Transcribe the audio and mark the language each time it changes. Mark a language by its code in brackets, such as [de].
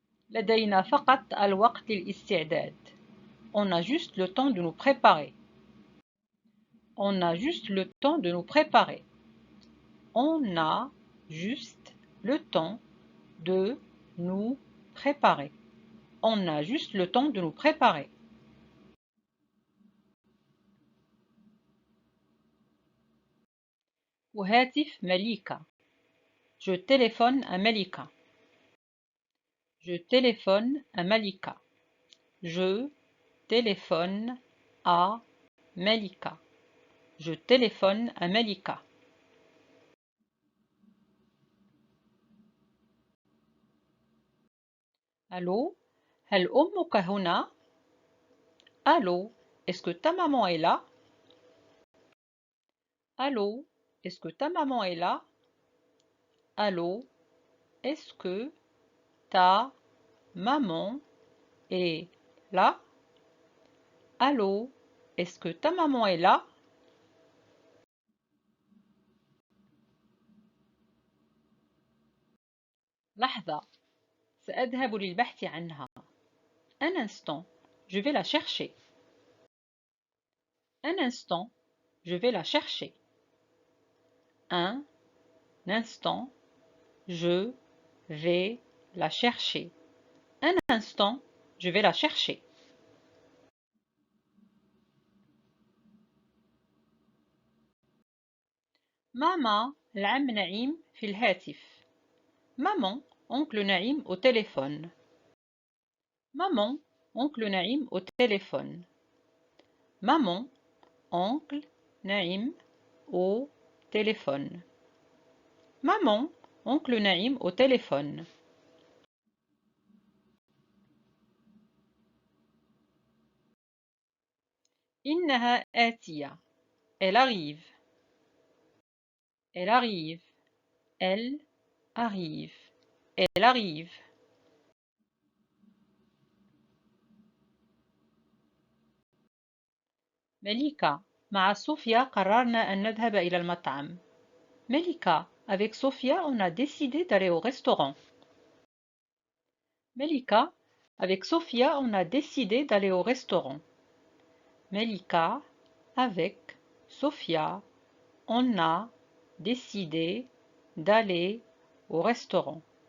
[ar] لدينا فقط الوقت للاستعداد. [fr] On a juste le temps de nous préparer. On a juste le temps de nous préparer. On a juste le temps de nous préparer. On a juste le temps de nous préparer. [ar] وهاتف مليكة. [fr] Je téléphone à Malika. Je téléphone à Malika. Je téléphone à Malika. Je téléphone à Malika. Allô? [ar] هل أمك هنا؟ Allô? [fr] Est-ce que ta maman est là? Allô? Est-ce que ta maman est là? Allô? Est-ce que ta maman est là? Allô? Est-ce que ta maman est là? [ar] لحظة. سأذهب للبحث عنها. [fr] Un instant. Je vais la chercher. Un instant. Je vais la chercher. Un instant. Je vais la chercher. Un instant. Je vais la chercher. [ar] Maman, العم نعيم في الهاتف. [fr] Maman, oncle Naïm au téléphone. Maman, oncle Naïm au téléphone. Maman, oncle Naïm au téléphone. Maman, oncle Naïm au téléphone. [ar] إنها آتية. [fr] Elle arrive. Elle arrive. Elle arrive. Elle arrive. [ar] مليكة، مع صوفيا قررنا أن نذهب إلى المطعم. [fr] مليكة, avec Sophia, on a décidé d'aller au restaurant. Melika, avec Sophia, on a décidé d'aller au restaurant. Melika, avec Sophia, on a décidé d'aller au restaurant.